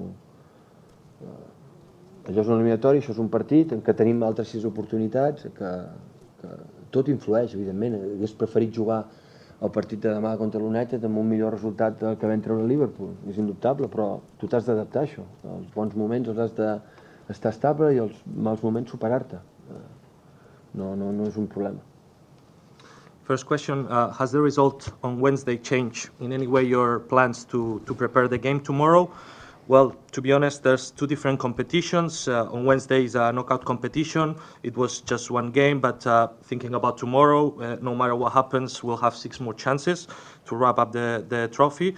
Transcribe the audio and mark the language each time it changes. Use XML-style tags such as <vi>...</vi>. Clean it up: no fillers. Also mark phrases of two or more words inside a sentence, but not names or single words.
<ca>Allò és un eliminatori, això és un partit en què tenim altres 6 oportunitats, que tot influeix, evidentment. Hauria preferit jugar el partit de demà contra l'United amb un millor resultat del que vam treure a Liverpool, és indubtable, però tu t'has d'adaptar a això. Els bons moments els has d'estar estable i els mals moments superar-te. No és un problema.</ca> <en>First question, has the result on Wednesday changed in any way your plans to prepare the game tomorrow? Well, to be honest, there's 2 different competitions. On Wednesday is a knockout competition. It was just one game, but thinking about tomorrow, no matter what happens, we'll have 6 more chances to wrap up the trophy.</en>